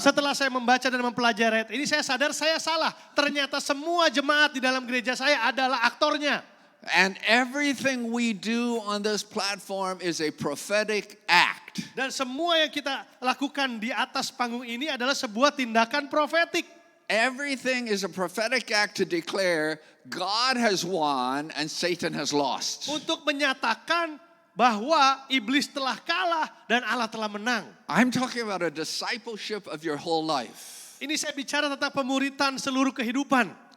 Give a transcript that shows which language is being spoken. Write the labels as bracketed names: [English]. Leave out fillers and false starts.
[Indonesian] Setelah saya membaca dan mempelajari ayat ini, saya sadar saya salah. Ternyata semua jemaat di dalam gereja saya adalah aktornya. [English] And everything we do on this platform is a prophetic act. [Indonesian] Dan semua yang kita lakukan di atas panggung ini adalah sebuah tindakan profetik. [English] Everything is a prophetic act to declare God has won and Satan has lost. [Indonesian] Untuk menyatakan bahwa iblis telah kalah dan Allah telah menang. [English] I'm talking about a discipleship of your whole life. [Indonesian] Ini saya bicara tentang pemuritan seluruh kehidupan.